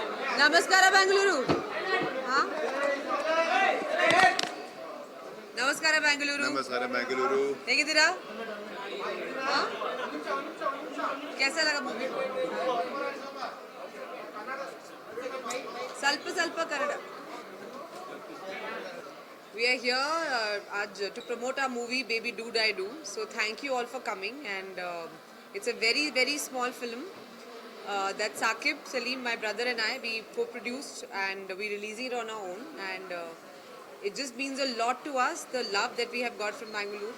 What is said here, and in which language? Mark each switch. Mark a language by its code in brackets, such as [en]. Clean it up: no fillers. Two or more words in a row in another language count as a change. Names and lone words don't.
[kn] ನಮಸ್ಕಾರ ಬೆಂಗಳೂರು. ಹಾ, ನಮಸ್ಕಾರ ಬೆಂಗಳೂರು. [hi] नमस्कार बेंगलुरु. [kn] ಹೇಗಿದ್ದೀರಾ? ಹಾ, [hi] कैसा लगा मूवी? [kn] ಸ್ವಲ್ಪ ಸ್ವಲ್ಪ ಕನ್ನಡ. [en] We are here to promote our movie Baby Do Die Do. So thank you all for coming, and it's a very very small film that Saqib, Salim, my brother and I, we co-produced, and we releasing it on our own, and it just means a lot to us, the love that we have got from Bangalore.